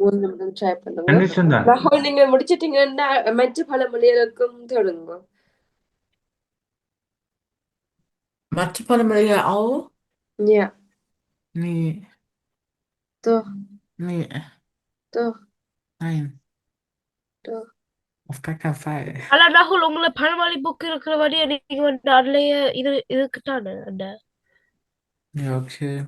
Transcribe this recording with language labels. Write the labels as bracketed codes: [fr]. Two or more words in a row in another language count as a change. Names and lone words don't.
[ta] 3 நிமிடம் ட்ரை பண்ணுங்க. கண்டிஷன் தான். ராகுல், நீங்க முடிச்சிட்டீங்கன்னா மற்ற பழமொழிகளுக்கும் தொடங்க. மற்ற பழமொழிகள் [de] யா. நீ தோ நீ தோ nein, தோ auf gar keinen Fall. [ta] ஆனா ராகுல், உங்களை பழமொழி புக் இருக்கிற வழியா நீங்க வந்து அதுலயே இதுக்குத்தானே அந்த [de] Ja, okay.